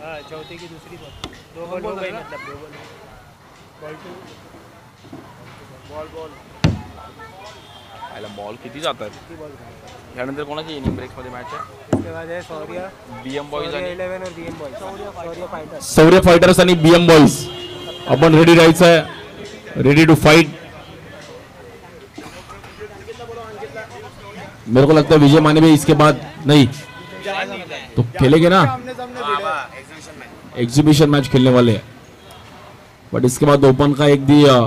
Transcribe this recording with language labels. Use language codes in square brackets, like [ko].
[hi] चौथी की दूसरी बॉल 2 बॉल मतलब 2 बॉल बॉल [mr] आयला बॉल किती जातात? यानंतर कोणाची इनिंग ब्रेक्स मध्ये मॅच आहे? [hi] इसके बाद है शौर्य [mr] बीएम बॉयज आणि [hi] 11 और बीएम बॉयज। शौर्य फाइटर्स, [mr] शौर्य फाइटर्स आणि बीएम बॉयज अपन रेडी राहायचं आहे, [en] Ready to fight. [hi] मेरे को लगता है विजय माने भी इसके बाद नहीं तो खेलेंगे ना, एग्जीबिशन मैच खेलने वाले हैं, बट इसके बाद ओपन का एक दी